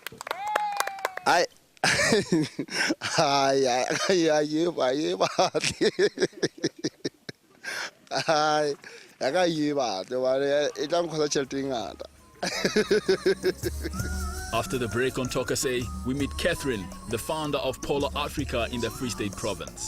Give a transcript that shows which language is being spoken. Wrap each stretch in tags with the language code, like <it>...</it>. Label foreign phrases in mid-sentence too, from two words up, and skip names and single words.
<nso>ai ye ba ai ya ka ye ba e tla nkgosa tšhelete ngata.</nso> <en>After the break on Talk SA, we meet Catherine, the founder of Polo Africa in the Free State province.</en>